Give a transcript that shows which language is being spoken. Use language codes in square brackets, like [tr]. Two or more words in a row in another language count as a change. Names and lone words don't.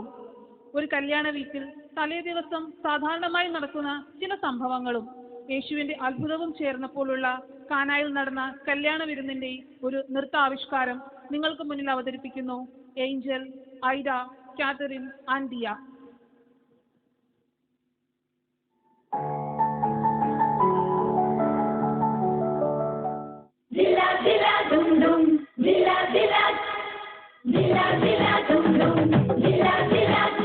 [ml] ഒരു കല്യാണ വീട്ടിൽ തലേ ദിവസം സാധാരണമായി നടക്കുന്ന ചില സംഭവങ്ങളും യേശുവിന്റെ അത്ഭുതവും ചേർന്നപ്പോഴുള്ള കാനായിൽ നടന്ന കല്യാണ വിരുന്നിന്റെ ഒരു നൃത്താവിഷ്കാരം നിങ്ങൾക്ക് മുന്നിൽ അവതരിപ്പിക്കുന്നു ഏഞ്ചൽ, ഐഡ, കാതറിൻ, ആൻഡിയ. Dilla dilla dum dum, dilla dilla, dilla dilla dum dum, dilla dilla.